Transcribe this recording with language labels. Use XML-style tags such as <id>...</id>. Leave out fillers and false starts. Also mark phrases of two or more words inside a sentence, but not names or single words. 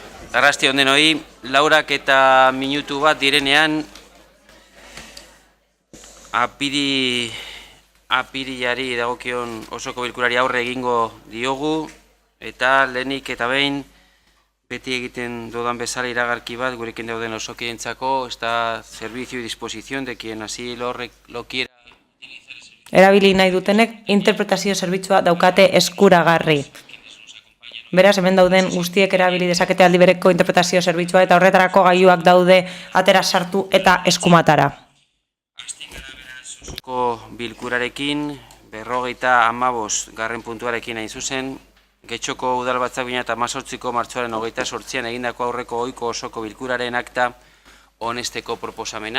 <eu>Arrasti ondenoi, laurak eta minutu bat direnean apirilari dagokion osoko bilkurari aurre egingo diogu eta lehenik eta behin beti egiten dudan bezala iragarki bat gurekin dauden osokientzako</eu> <es>esta servicio y disposición de quien así lo quiera.</es> <eu>Erabili nahi dutenek interpretazio zerbitzua daukate eskuragarri. Beraz, hemen dauden guztiek erabili dezakete aldi bereko interpretazio zerbitzua eta horretarako gailuak daude atera sartu eta eskumatara. Osoko bilkurarekin, 55 garren puntuarekin hain zuzen, Getxoko Udalbatzak 2018ko martxoaren 28an egindako aurreko ohiko osoko bilkuraren akta onesteko proposamena.</eu>